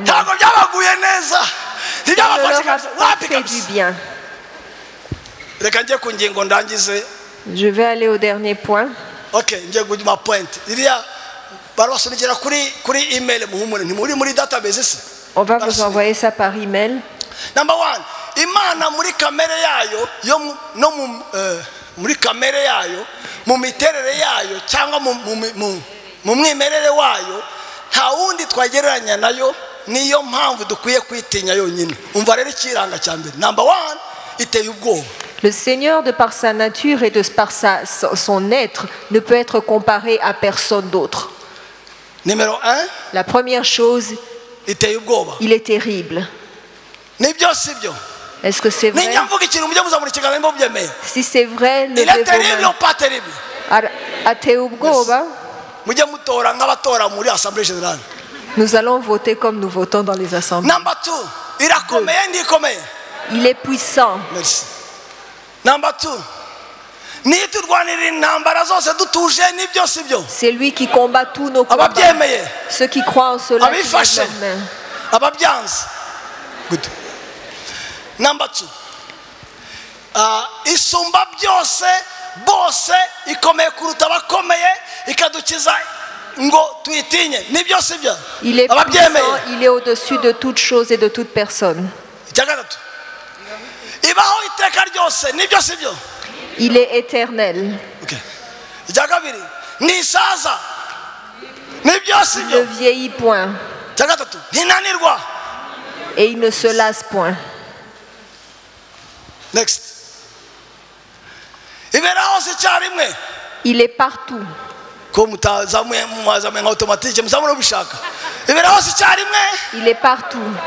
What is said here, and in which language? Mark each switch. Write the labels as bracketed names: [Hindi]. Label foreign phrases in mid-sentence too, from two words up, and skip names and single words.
[French] Ça ne leur a pas fait du bien. Je vais aller au dernier point. Ok, on va vous envoyer ça par email. [English] Number one, [Kinyarwanda] Imana muri kamere yayo yo no muri kamere yayo mu miterere yayo cyangwa mu mwimerere wayo nta wundi twagereranya nayo niyo mpamvu dukwiye kwitinya yonyine. Umva rero ikiranga cya mbere. [English] Number one, [Kinyarwanda] iteye ubwoba. [French] Le Seigneur, de par sa nature et de par son être, ne peut être comparé à personne d'autre. Numéro 1. La première chose, il est terrible. Est-ce que c'est vrai? Si c'est vrai, levez vos mains. [Kinyarwanda] Ateye ubwoba. [French] Nous allons voter comme nous votons dans les assemblées. [English] Number 2. [French] Il est puissant. [English] Merci. Number 2. [French] C'est lui qui combat tous nos combats. Ceux qui croient en cela, qui lèvent leurs mains. [English] Good. Number 2. [Kinyarwanda] Isumba byose bose ikomeye kuruta abakomeye ikadukiza ngo tuyitinye. Ni byose byo. [French] Il est puissant, il est au-dessus de toute chose et de toute personne. [Kinyarwanda] Ibaho iteka ryose. Ni byose byo. [French] Il est éternel. [Kinyarwanda] Okay. Ni saza. Ni byose [French] Il [Kinyarwanda] byo. [French] ne vieillit point. [Kinyarwanda] Ntinanirwa. [French] Et il ne se lasse point. [English] Next. [French] Il est partout. Il est partout.